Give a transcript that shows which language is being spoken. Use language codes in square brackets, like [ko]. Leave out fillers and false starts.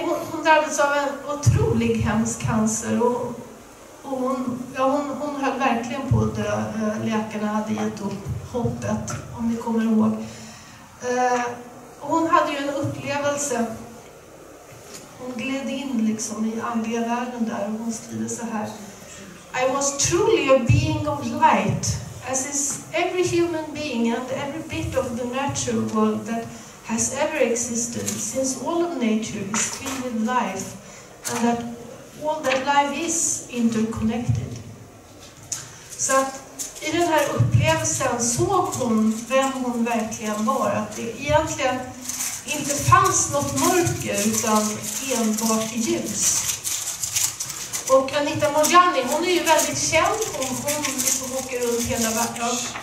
[sv] Hon drabbades av en otrolig hemsk cancer och hon höll verkligen på att dö. Läkarna hade gett upp hoppet, om ni kommer ihåg. Hon hade ju en upplevelse. Hon gled in liksom i andliga världen där och hon skriver så här: [en] I was truly a being of light, as is every human being and every bit of the natural world that has ever existed, since all of nature is filled with life, and that all that life is interconnected. [sv] Så att i den här upplevelsen såg hon vem hon verkligen var, att det egentligen inte fanns något mörker utan enbart ljus. Och Anita Moorjani, hon är ju väldigt känd. Hon liksom åker runt hela världen.